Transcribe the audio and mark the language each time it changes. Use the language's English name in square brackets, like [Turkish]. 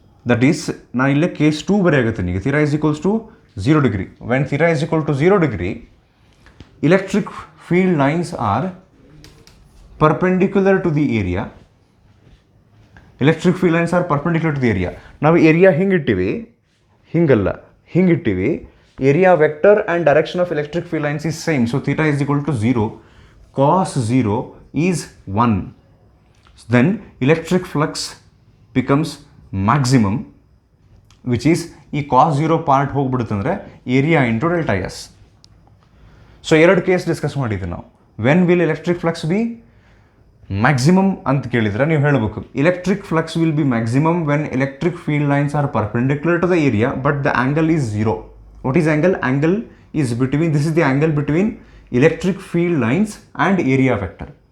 [English] That is, [Kannada] ನಾನು ಇಲ್ಲೇ case 2 ಬರೆಯಾಗುತ್ತೆ ನಿಮಗೆ. [English] theta is equals to 0 degree. When theta is equal to 0 degree, electric field lines are perpendicular to the area. Electric field lines are perpendicular to the area. [Kannada] ನಾವು area ಹಿಂಗಿಟ್ಟಿವಿ, ಹಿಂಗಲ್ಲ, ಹಿಂಗಿಟ್ಟಿವಿ. [English] Area vector and direction of electric field lines is same. So theta is equal to 0. cos 0 is 1. Then electric flux becomes maximum, which is [Kannada] ಈ cos 0 part ಹೋಗ್ಬಿಡುತ್ತಂದ್ರೆ [English] Area into delta S. [Kannada] So 2 case discuss ಮಾಡಿದ್ವಿ ನಾವು. [English] when will electric flux be maximum [Kannada] ಅಂತ ಕೇಳಿದ್ರೆ ನೀವು ಹೇಳಬೇಕು [English] Electric flux will be maximum when electric field lines are perpendicular to the area but the angle is 0. What is angle? Angle is between, this is the angle between electric field lines and area vector.